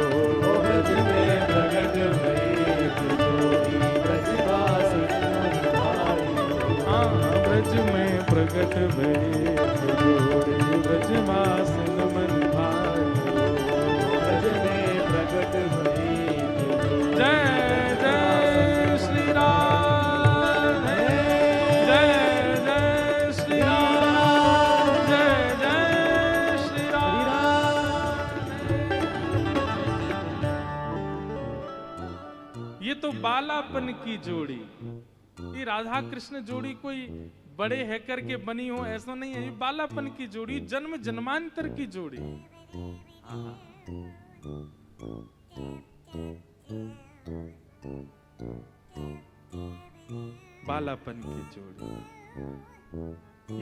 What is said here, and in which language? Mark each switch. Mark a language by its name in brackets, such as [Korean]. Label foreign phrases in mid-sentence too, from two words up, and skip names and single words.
[Braj] ब्रज में प्रकट भई एक जोड़ी ब्रजवासन मन भाई हो। हाँ ब्रज में प्रकट भई एक जोड़ी ब्रजवासन मन भाई हो। ब्रज में प्रकट भई एक जोड़ी [Hindi] जय जय श्री राम, जय जय श्री राम, जय जय श्री राम। ये तो बालापन की जोड़ी, ये राधा कृष्ण जोड़ी कोई बड़े है करके बनी हो ऐसा नहीं है, ये बालापन की जोड़ी, जन्म जन्मांतर की जोड़ी। बालापन की जोड़ी।